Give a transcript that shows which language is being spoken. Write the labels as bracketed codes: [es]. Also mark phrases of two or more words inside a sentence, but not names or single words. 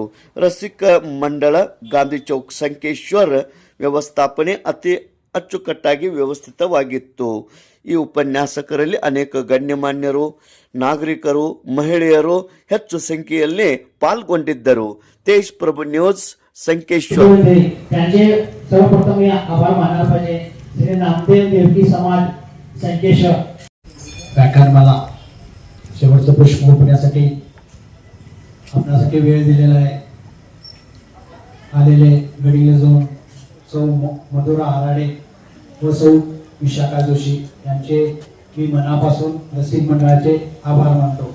[kn] ರಸಿಕ ಮಂಡಳ ಗಾಂಧಿ ಚೌಕ್ ಸಂಕೇಶ್ವರ್ ವ್ಯವಸ್ಥಾಪನೆ ಅತಿ ಅಚ್ಚುಕಟ್ಟಾಗಿ ವ್ಯವಸ್ಥಿತವಾಗಿತ್ತು. ಈ ಉಪನ್ಯಾಸಕರಲ್ಲಿ ಅನೇಕ ಗಣ್ಯಮಾನ್ಯರು, ನಾಗರಿಕರು, ಮಹಿಳೆಯರು ಹೆಚ್ಚು ಸಂಖ್ಯೆಯಲ್ಲಿ ಪಾಲ್ಗೊಂಡಿದ್ದರು. ತೇಜ್ ಪ್ರಭು ನ್ಯೂಸ್ संकेश्वर. [mr] त्यांचे सर्वप्रथम आभार मानायला पाहिजे श्री नामदेव देवकी समाज संकेश्वर. व्याख्यानमाला शेवटचं पुष्प ओपण्यासाठी आपल्यासाठी वेळ दिलेला आहे. आलेले गडिंग्लज झोन सौ मधुरा हराडे व सौ विशाखा जोशी यांचे मी मनापासून रसिक मंडळाचे आभार मानतो.